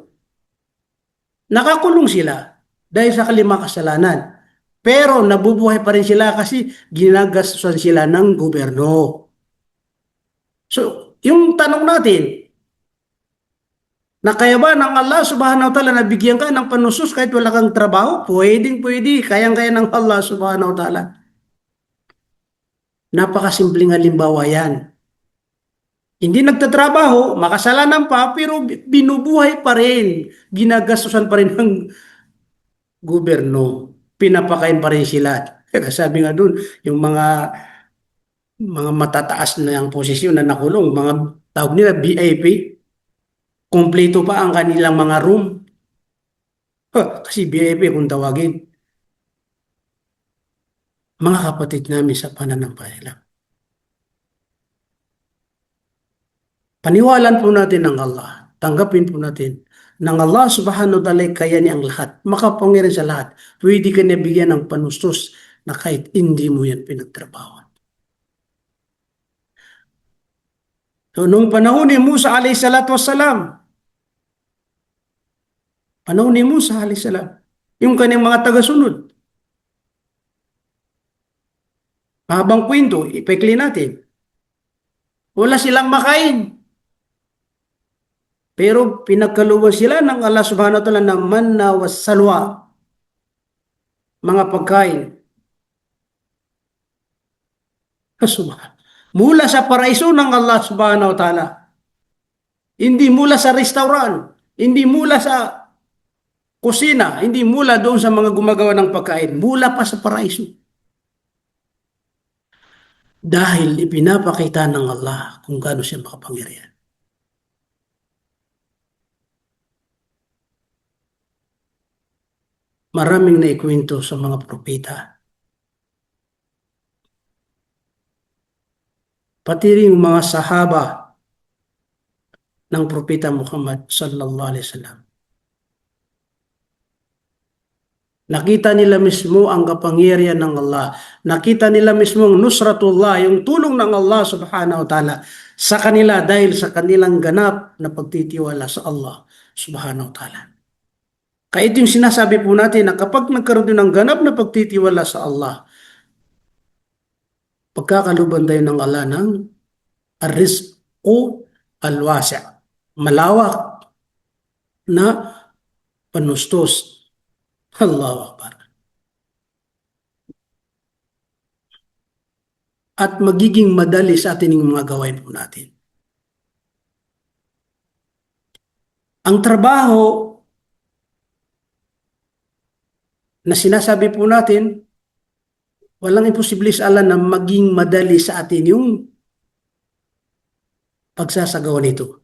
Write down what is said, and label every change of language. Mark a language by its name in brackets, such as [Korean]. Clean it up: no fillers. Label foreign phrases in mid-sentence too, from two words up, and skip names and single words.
[Filipino] Nakakulong sila dahil sa kasalanan. Pero nabubuhay pa rin sila kasi ginagastusan sila ng gobyerno. So, yung tanong natin, na kaya ba ng Allah [Arabic] سبحانه وتعالى [Filipino] na bigyan ka ng panusos kahit wala kang trabaho? Pwedeng pwede, kayang-kaya ng Allah [Arabic] سبحانه وتعالى. [Filipino] Napakasimpleng halimbawa yan. Hindi nagtatrabaho, makasalanan pa, pero binubuhay pa rin. Ginagastusan pa rin ng gobyerno. Pinapakain pa rin sila. Sabi nga doon, yung mga matataas na ang posisyon na nakulong, mga tawag nila VIP, kumpleto pa ang kanilang mga room. Kasi VIP kung tawagin. Mga kapatid namin sa pananampalataya, Paniwalaan po natin ng Allah. Tanggapin po natin ng Allah [Arabic] سبحانه وتعالى [Filipino] kaya niya ang lahat. Makapangyarihan sa lahat. Pwede ka niya bigyan ng panustos na kahit hindi mo yan pinagtrabaho. So, nung panahon ni Musa [Arabic] عليه الصلاة والسلام, [Filipino] panahon ni Musa [Arabic] عليه السلام, [Filipino] yung kanyang mga tagasunod, habang kwento, ipekli natin, wala silang makain. Pero pinagkaluban sila ng Allah [Arabic] سبحانه وتعالى [Filipino] ng [Arabic] المن والسلوى, [Filipino] mga pagkain. Subhan. Mula sa paraiso ng Allah [Arabic] سبحانه وتعالى. [Filipino] Hindi mula sa restaurant, hindi mula sa kusina, hindi mula doon sa mga gumagawa ng pagkain, mula pa sa paraiso. Dahil ipinapakita ng Allah kung gaano siya makapangyarihan. Maraming naikwento sa mga propeta. Pati rin yung mga sahaba ng propeta Muhammad [Arabic] صلى الله عليه وسلم. [Filipino] Nakita nila mismo ang kapangyarihan ng Allah. Nakita nila mismo ang nusratullah, yung tulong ng Allah [Arabic] سبحانه وتعالى [Filipino] sa kanila dahil sa kanilang ganap na pagtitiwala sa Allah [Arabic] سبحانه وتعالى. [Filipino] Kaya ito yung sinasabi po natin na kapag nagkaroon din ng ganap na pagtitiwala sa Allah, pagkakaluban tayo ng Allah ng [Arabic] الرزق الواسع', [Filipino] malawak na panustos. [Arabic] الله أكبر. [Filipino] At magiging madali sa atin yung mga gawain po natin. Ang trabaho na sinasabi po natin, walang imposible sa Allah na maging madali sa atin yung pagsasagawa nito.